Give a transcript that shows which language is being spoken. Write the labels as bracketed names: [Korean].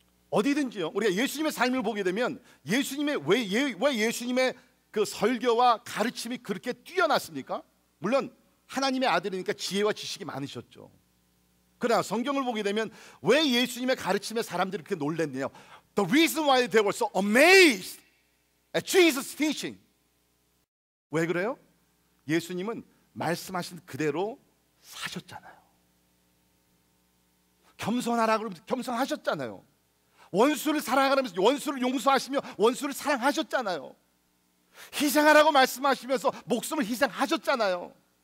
[Korean] 어디든지요, 우리가 예수님의 삶을 보게 되면 왜 예수님의 그 설교와 가르침이 그렇게 뛰어났습니까? 물론 하나님의 아들이니까 지혜와 지식이 많으셨죠. 그러나 성경을 보게 되면 왜 예수님의 가르침에 사람들이 그렇게 놀랐느냐? [English] The reason why they were so amazed at Jesus' teaching. [Korean] 왜 그래요? 예수님은 말씀하신 그대로 사셨잖아요. 겸손하라 그러면서 겸손하셨잖아요. 원수를 사랑하라면서 원수를 용서하시며 원수를 사랑하셨잖아요. 희생하라고 말씀하시면서 목숨을 희생하셨잖아요.